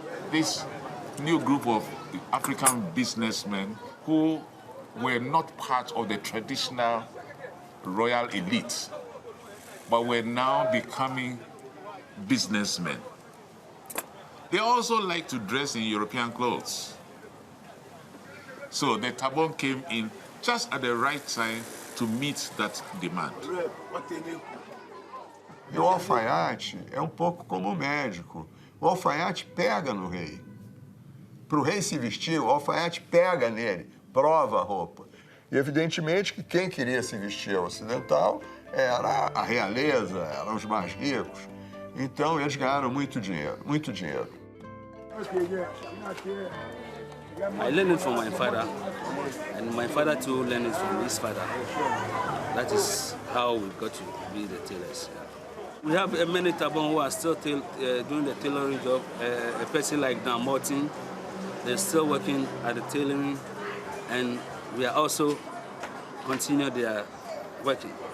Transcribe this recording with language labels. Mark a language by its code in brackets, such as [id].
[en] This new group of African businessmen who were not part of the traditional royal elite, but were now becoming businessmen. They also like to dress in European clothes. So the Tabon came in just at the right time to meet that demand. [pt] E o alfaiate é um pouco como o médico. O alfaiate pega no rei. Para o rei se vestir, o alfaiate pega nele, prova a roupa. E evidentemente que quem queria se vestir ocidental era a realeza, eram os mais ricos. Então eles ganharam muito dinheiro, muito dinheiro. [en] I learned it from my father, and my father too learned it from his father. That is how we got to be the tailors. We have many Tabon who are still doing the tailoring job. A person like Dan Martin, they're still working at the tailoring, and we are also continue their working.